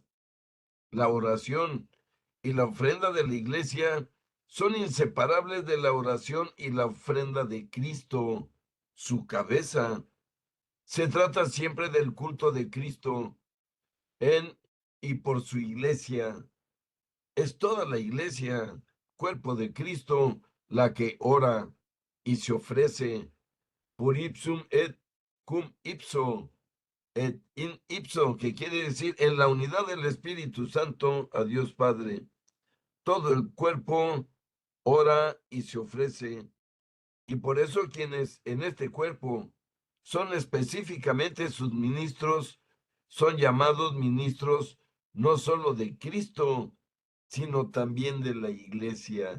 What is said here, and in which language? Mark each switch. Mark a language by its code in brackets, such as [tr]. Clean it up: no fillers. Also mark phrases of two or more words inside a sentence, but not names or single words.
[es] La oración y la ofrenda de la iglesia son inseparables de la oración y la ofrenda de Cristo, su cabeza. Se trata siempre del culto de Cristo en y por su iglesia. Es toda la iglesia, cuerpo de Cristo, la que ora y se ofrece por [la] ipsum et cum ipso et in ipso, [es] que quiere decir en la unidad del Espíritu Santo a Dios Padre. Todo el cuerpo ora y se ofrece, y por eso quienes en este cuerpo son específicamente sus ministros, son llamados ministros no solo de Cristo, sino también de la iglesia.